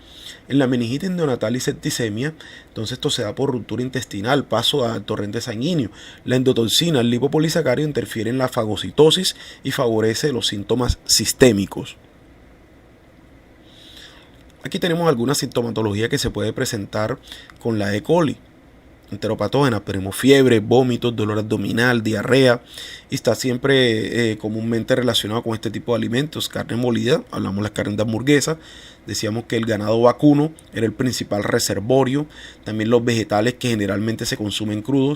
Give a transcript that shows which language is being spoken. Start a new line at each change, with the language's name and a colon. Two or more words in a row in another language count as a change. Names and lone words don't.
Spanish: En la meningitis neonatal y septicemia, entonces esto se da por ruptura intestinal, paso al torrente sanguíneo. La endotoxina, el lipopolisacárido, interfiere en la fagocitosis y favorece los síntomas sistémicos. Aquí tenemos alguna sintomatología que se puede presentar con la E. coli. Enteropatógenas, tenemos fiebre, vómitos, dolor abdominal, diarrea, y está siempre comúnmente relacionado con este tipo de alimentos. Carne molida, hablamos de las carnes de hamburguesa, decíamos que el ganado vacuno era el principal reservorio, también los vegetales que generalmente se consumen crudos.